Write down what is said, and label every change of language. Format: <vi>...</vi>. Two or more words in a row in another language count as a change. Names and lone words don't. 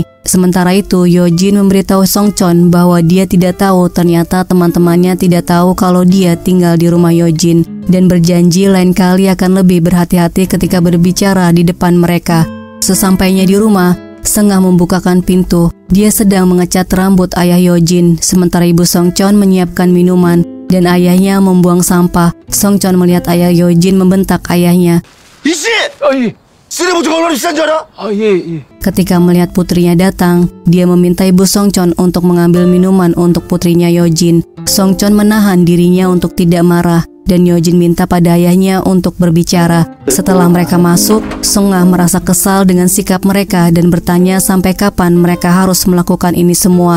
<id>Sementara itu, Yojin memberitahu Songchon bahwa dia tidak tahu ternyata teman-temannya tidak tahu kalau dia tinggal di rumah Yojin dan berjanji lain kali akan lebih berhati-hati ketika berbicara di depan mereka. Sesampainya di rumah, Sengah membukakan pintu. Dia sedang mengecat rambut ayah Yojin, sementara ibu Songchon menyiapkan minuman dan ayahnya membuang sampah. Songchon melihat ayah Yojin membentak ayahnya.</id> <ko>이씨! 쓰레기부터 얼마나 비싼 줄 알아? 예.</ko> <id>Ketika melihat putrinya datang, dia meminta ibu Songchon untuk mengambil minuman untuk putrinya Yojin. Songchon menahan dirinya untuk tidak marah dan Yojin minta pada ayahnya untuk berbicara. Setelah mereka masuk, Sengah merasa kesal dengan sikap mereka dan bertanya sampai kapan mereka harus melakukan ini semua.</id>